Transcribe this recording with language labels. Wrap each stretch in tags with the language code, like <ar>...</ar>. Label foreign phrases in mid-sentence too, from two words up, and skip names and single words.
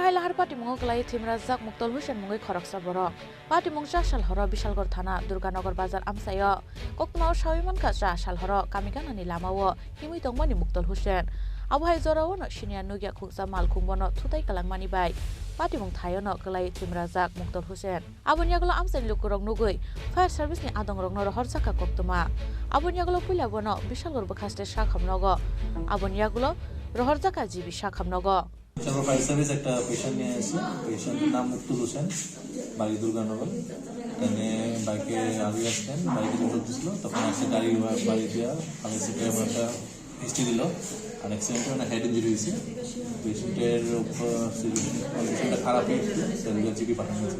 <trp>Nohai Lahar Party Mong Kalai Thimrajak Muktol Hussein Mungai Khoroksa Borok Party Mong Cha Shalhoro Bishalgor Thana Durganagar Bazar Amsayo Kokborok Shaiman Kacha Shalhoro Kamikanani Lamawo Himui Tongmani Muktol Hussein Abu Hai Zorawo no Shinia Nugya Khungsa Mal Khungbono Thutai Kalangmani Bai Party Mong Thayono Kalai Thimrajak Muktol Hussein Abunyagulo Amsani Lukurok Nugui</trp> <en>Fire Service</en> <trp>ni Adongrok no Horsaka Koktoma Abunyagulo Puilabono Bishalgor Bakhaste Shakhamnogo Abunyagulo Rohorzaka Jibi Shakhamnogo</trp> <bn>আমরা</bn> <en>fire service</en> <bn>একটা পেশেন্ট নিয়ে আসছি পেশেন্টের নাম মুক্তুল হোসেন বাড়ি দুর্গানগর এখানে বাইকে আগে আসতেন বাইকে দুটো দিছিল তখন আসছে গাড়ি বাড়ি দেওয়া আমি সিটে একটা হিস্ট্রি দিল আর অ্যাক্সিডেন্টে মানে</bn> <en>head injury</en> <bn>হয়েছে পেশেন্টের কন্ডিশনটা খারাপ হয়েছে সেলুলার জিপি পাঠানো হয়েছে</bn>